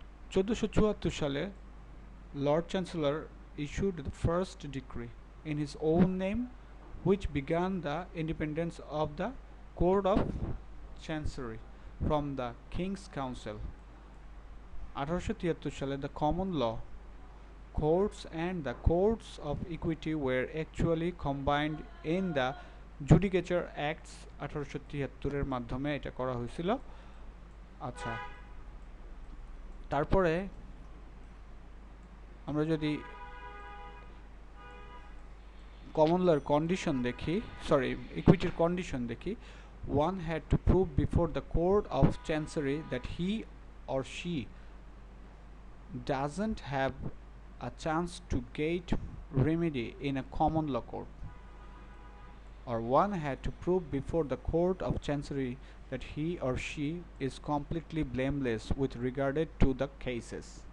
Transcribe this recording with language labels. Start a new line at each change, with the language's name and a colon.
English: 1474 সালে Lord Chancellor issued the first decree in his own name which began the independence of the Court of Chancery from the King's Council. 1873 সালে the common law courts and the courts of equity were actually combined in the Judicature Acts 1873
Bangla: এর মাধ্যমে এটা করা হয়েছিল। আচ্ছা, তারপরে আমরা যদি কমন লর কন্ডিশন দেখি, সরি ইকুইটির কন্ডিশন দেখি,
English: one had to prove before the court of chancery that he or she doesn't have a chance to get remedy in a common law court, or one had to prove before the court of chancery that he or she is completely blameless with regard to the cases.